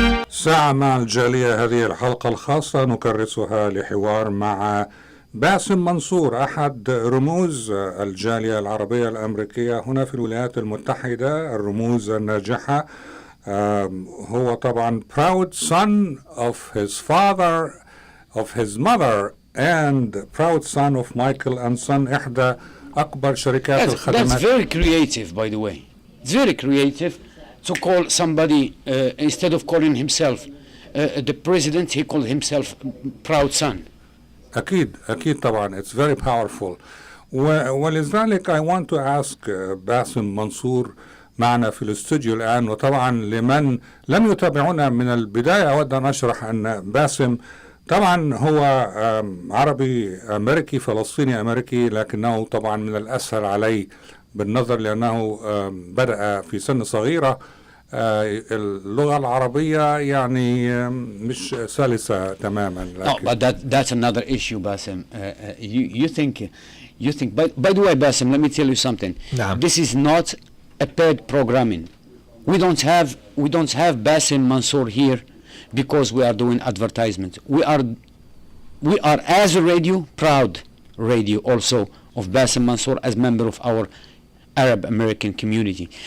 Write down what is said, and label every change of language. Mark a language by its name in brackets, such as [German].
[Arabic] ساعة مع الجالية، هذه الحلقة الخاصة نكرسها لحوار مع باسم منصور أحد رموز الجالية العربية الأمريكية هنا في الولايات المتحدة، الرموز الناجحة. هو طبعا [English] proud son of his father, of his mother, and proud son of Michael and Son, [Arabic] إحدى أكبر شركات [English] That's [Arabic] الخدمات. [English] very creative, by the way. It's very creative to call somebody, instead of calling himself the president, he called himself proud son. [Arabic] أكيد طبعا. [English] It's very powerful. [Arabic] ولذلك [English] I want to ask [Arabic] باسم منصور معنا في الاستوديو الآن. وطبعا لمن لم يتابعونا من البداية أود أن أشرح أن باسم طبعا هو عربي أمريكي فلسطيني أمريكي، لكنه طبعا من الأسهل عليه بالنظر لأنه بدأ في سن صغيرة. اللغة العربية يعني مش سلسة تماما. [English] No, but that's another issue, Basim. You think, by the way, Basim, let me tell you something. [Arabic] نعم. [English] This is not a paid programming. We don't have Basim Mansour here because we are doing advertisement. We are as a radio, proud radio also of Basim Mansour as member of our Arab American community.